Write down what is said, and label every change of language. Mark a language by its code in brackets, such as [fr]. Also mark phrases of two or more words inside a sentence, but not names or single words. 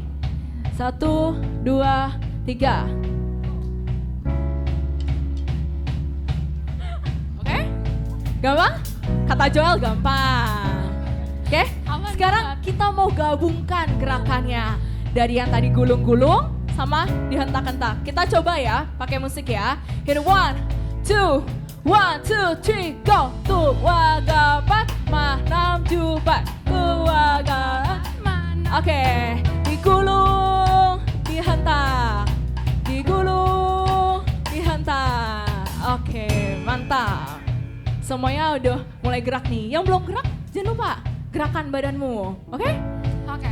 [id] 1, 2, 3. Oke? Gampang? Kata Joel gampang. Oke? Sekarang kita mau gabungkan gerakannya. Dari yang tadi gulung-gulung sama dihentak-hentak. Kita coba ya, pakai musik ya. [en] Hit 1, 2, 1, 2, 3, go. Tua gapat, manam jubat. Tua gapat, [id] manam. Oke, digulung, dihentak. Digulung, dihentak. Oke, mantap. Semuanya udah mulai gerak nih. Yang belum gerak, jangan lupa gerakan badanmu. Oke? Oke.